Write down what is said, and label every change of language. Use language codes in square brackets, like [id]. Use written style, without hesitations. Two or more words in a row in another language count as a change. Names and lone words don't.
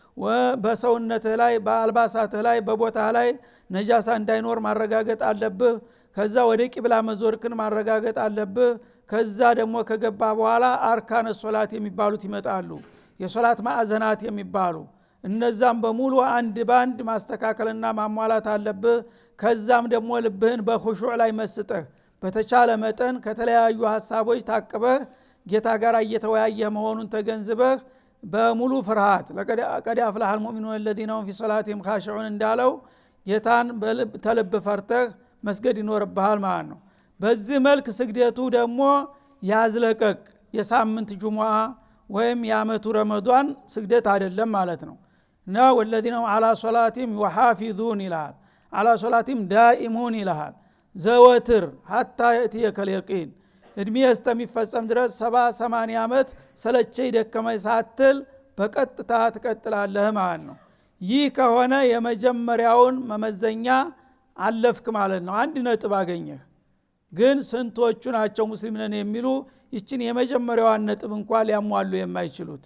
[am] በሰውነትህ ላይ በአልባሳትህ ላይ በቦታህ ላይ ነጃሳ እንዳይኖር ማረጋገጥ አለብህ። ከዛ ወደ ቂብላ መዞርክን ማረጋገጥ አለብህ። ከዛ ደግሞ ከገባ በኋላ አርካነ ሶላት የሚባሉት ይመጣሉ። የሶላት ማዕዘናት የሚባሉ እነዛም በሙሉ አንድ ባንድ ማስተካከልና ማሟላት አለብህ። ከዛም ደግሞ ልብህን በኹሹዕ ላይ መስጠህ በተቻለ መጠን ከተለያዩ ሐሳቦች ታቅበህ ጌታ ጋር እየተወያየህ መሆኑን ተገንዝበህ በሙሉ ፍርሃት [ar] لقد أفلح المؤمنون الذين هم في صلاتهم خاشعون [am] እንዳለው ጌታን ተልብ ፈርተህ መስገድ ይኖርብሃል ማለት ነው። በዚህ መልክ ስግደቱ ደግሞ ያዝለቀቅ የሳምንት ጁሙዓ ወይም የአመቱ ረመዳን ስግደት አይደለም ማለት ነው። እና [ar] والذين هم على صلاتهم يحافظون [am] ይላል። [ar] على صلاتهم دائمون [am] ይላል። ዘወትር [ar] حتى يأتيك اليقين [am] እድሜ እስከሚፈጸም ድረስ 70-80 ዓመት ሰለቸኝ ደከመኝ ሳትል በቀጥታ ትቀጥላለህ ማለት ነው። ይህ ከሆነ የመጀመሪያውን መመዘኛ አለፍክ ማለት ነው። 1 ነጥብ አገኘህ። ግን ስንቶቹ ናቸው ሙስሊም ነን የሚሉ ይችን የመጀመሪያዋን ነጥብ እንኳን ሊያሟሉ የማይችሉት?